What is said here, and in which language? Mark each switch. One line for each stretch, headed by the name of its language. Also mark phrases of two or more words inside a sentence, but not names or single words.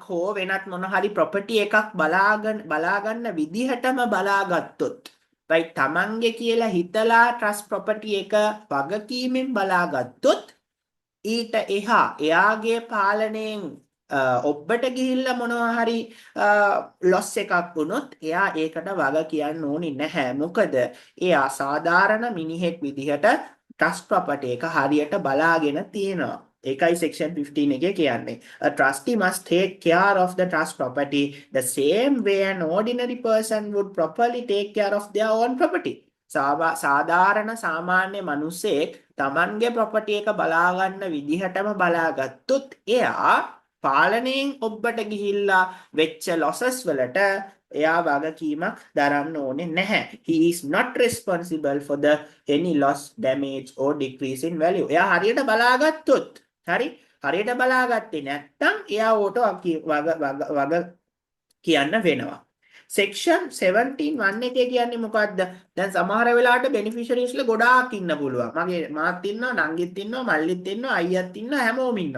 Sinhala: හෝ වෙනත් මොන හරි property එකක් බලාගන්න විදිහටම බලාගත්තොත් right තමන්ගේ කියලා හිතලා
English: trust property
Sinhala: එක වගකීමෙන් බලාගත්තොත් ඊට එහා එයාගේ පාලනයෙන් ඔබට ගිහිල්ලා මොනවා හරි loss එකක් වුණොත් එයා ඒකට වග කියන්න ඕනේ නැහැ. මොකද එයා සාධාරණ මිනිහෙක් විදිහට
English: trust property
Sinhala: එක හරියට බලාගෙන තියෙනවා. ඒකයි section 15 එකේ කියන්නේ.
English: A trustee must take care of the trust property the same way an ordinary person would properly take care of their own property.
Sinhala: සාධාරණ සාමාන්‍ය මිනිසෙක් තමන්ගේ property එක බලා ගන්න විදිහටම බලාගත්තොත් එයා පාලනයෙන් ඔබට ගිහිල්ලා වෙච්ච losses වලට එයා වගකීමක් දරන්න ඕනේ නැහැ.
English: He is not responsible for the any loss, damage or decrease in value.
Sinhala: එයා හරියට බලාගත්තොත් හරියට බලාගත්තේ නැත්නම් එයා ඕට වග කියන්න වෙනවා. section 17 එකේ කියන්නේ මොකද්ද? දැන් සමහර වෙලාවට beneficiariesලා ගොඩාක් ඉන්න පුළුවන්. මගේ මාත් ඉන්නවා, නංගිත් ඉන්නවා, මල්ලිත් ඉන්නවා, අයියත් ඉන්නවා, හැමෝම ඉන්නවා.